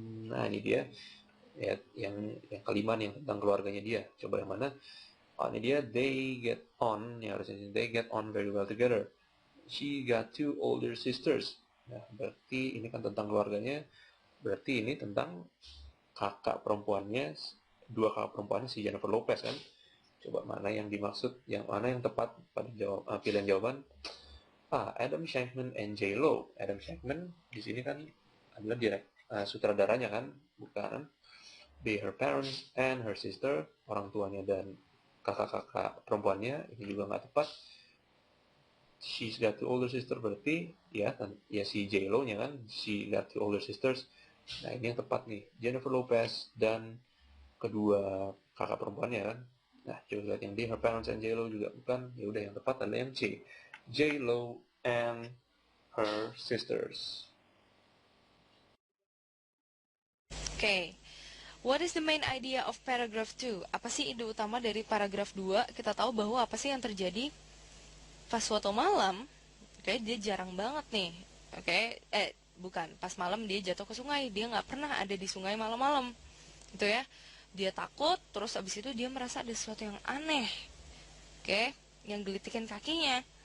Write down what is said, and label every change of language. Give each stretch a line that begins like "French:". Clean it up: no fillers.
Indonesian: Nah ini dia ya, yang kelima nih, yang tentang keluarganya dia. Coba yang mana? Oh, ini dia,
English: they get on,
Indonesian: ya harusnya
English: they get on very well together. She got 2 older sisters.
Indonesian: Nah, berarti ini kan tentang keluarganya. Berarti ini tentang kakak perempuannya, 2 kakak perempuannya si Jennifer Lopez kan. Coba mana yang dimaksud, yang mana yang tepat pada pilihan jawaban? Adam Shankman and J Lo. Adam Shankman di sini kan adalah sutradaranya kan, bukan? B,
English: her parents and her sister,
Indonesian: orang tuanya dan kakak-kakak perempuannya. Ini juga nggak tepat.
English: She's got 2 older sisters,
Indonesian: berarti ya si J Lo nya kan,
English: she got 2 older sisters.
Indonesian: Nah ini yang tepat nih, Jennifer Lopez dan kedua kakak perempuannya kan. Nah coba lihat yang D,
English: her parents and J Lo
Indonesian: juga bukan. Ya udah, yang tepat adalah yang C,
English: J Lo and her sisters.
Indonesian: Oke.
English: What is the main idea of paragraph 2?
Indonesian: Apa sih ide utama dari paragraf 2? Kita tahu bahwa apa sih yang terjadi pas suatu malam. Oke, dia jarang banget nih. Oke, bukan. Pas malam dia jatuh ke sungai. Dia nggak pernah ada di sungai malam-malam. Gitu ya. Dia takut, terus abis itu dia merasa ada sesuatu yang aneh. Oke, yang gelitikin kakinya.